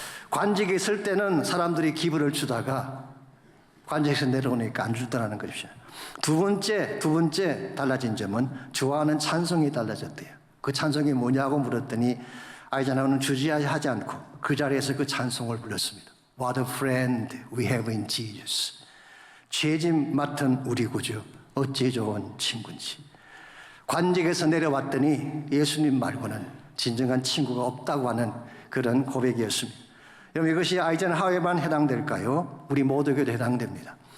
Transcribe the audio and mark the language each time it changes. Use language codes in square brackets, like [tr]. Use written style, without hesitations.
[ko] 관직에 있을 때는 사람들이 기부를 주다가 관직에서 내려오니까 안 주더라는 것이죠. 두 번째 달라진 점은 좋아하는 찬송이 달라졌대요. 그 찬송이 뭐냐고 물었더니 아이젠하워는 주저하지 않고 그 자리에서 그 찬송을 불렀습니다. [en] What a friend we have in Jesus. [ko] 죄짐 맡은 우리 구주 어찌 좋은 친구인지. 관직에서 내려왔더니 예수님 말고는 진정한 친구가 없다고 하는 그런 고백이었습니다. 여러분, 이것이 아이젠하워에만 해당될까요? 우리 모두에게도 해당됩니다.